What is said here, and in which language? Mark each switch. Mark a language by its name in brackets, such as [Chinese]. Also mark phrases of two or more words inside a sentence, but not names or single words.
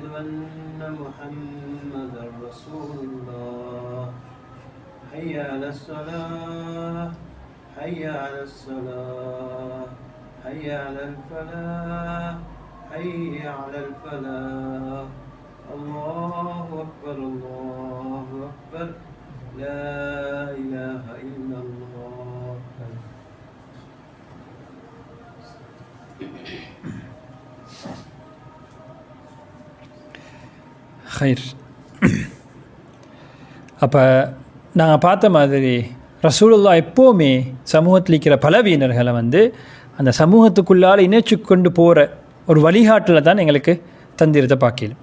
[Arabic] أن محمدا رسول الله حي على الصلاة حي على الصلاة حي على الفلاح حي على الفلاح الله أكبر الله أكبر لا إله إلا الله. [Tamil] ஹைர். அப்போ நாங்கள் பார்த்த மாதிரி ரசூலுல்லாஹ் எப்போவுமே சமூகத்தில் இருக்கிற பலவீனர்களை அந்த சமூகத்துக்குள்ளால் இணைச்சு கொண்டு போகிற ஒரு வழிகாட்டில் தான் எங்களுக்கு தந்திரத்தை பார்க்கலாம்.